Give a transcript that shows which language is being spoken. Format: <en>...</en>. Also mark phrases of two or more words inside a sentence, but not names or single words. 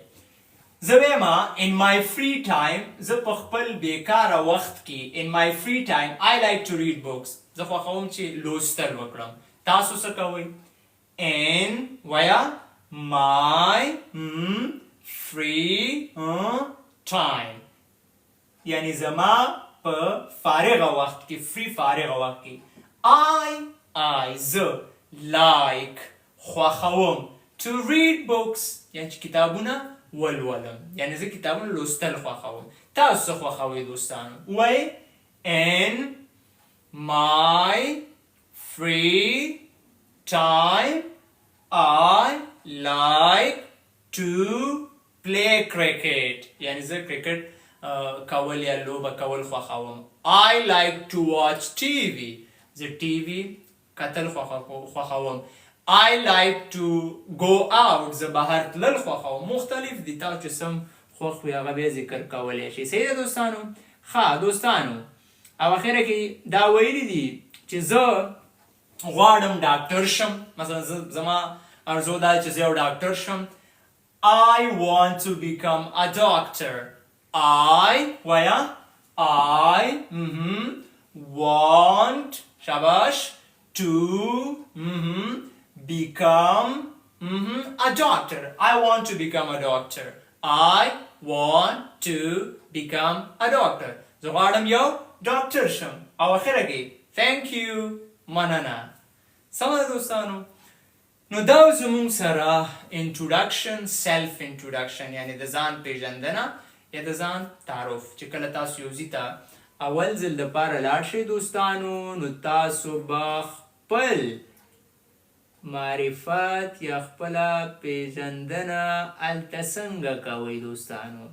<ps>زه وایم</ps> <en>in my free time</en> <ps>زه په خپل بیکاره وخت کې</ps> <en>in my free time I like to read books</en> <ps>زه خوښوم چې لوستل وکړم. تاسو څه کوئ؟ in ویا</ps> <en>my free time</en> <ps>یعنی زما په فارغه وخت کې free فارغه وخت کې I زه like خوښوم</ps> <en>to read books</en> <ps>یعنی چې کتابونه ولولم یعنی زه کتابونه لوستل خوښوم. تاسو څه خوښوئ دوستانو؟ وایي</ps> <en>in my free time I like to play cricket</en> <ps>یعنی زه کرکټ کول یا لوبه کول خوښوم.</ps> <en>I like to watch TV</en> <ps>زه TV کتل خوښوم.</ps> <en>I like to go out</en> <ps>زه بهر تلل خوښوم. مختلف دي تاسو چې سم خوښ وي هغه بیا ذکر کولی شي. صحیح ده دوستانو؟ ښه دوستانو او اخره کې دا ویلي دي چې زه غواړم ډاکټر شم. مثلا زما ارزو دا چې زه یو ډاکټر شم.</ps> <en>I want to become a doctor. ویا I want شاباش to become a doctor. I want to become a doctor. I want to become a doctor.</en> <ps>زه غواړم یو ډاکټر شم. او اخره کې</ps> <en>thank you</en> <ps>مننه. سمه ده دوستانو؟ نو دا زموږ سره</ps> <en>introduction self introduction</en> <ps>یعنی د ځان پیژندنه یا د ځان تعارف چې کله تاسو یو ځای ته اول ځل دپاره لاړ شئ دوستانو نو تاسو به خپل معرفت یا خپله پیژندنه هلته څنګه کوئ دوستانو.</ps>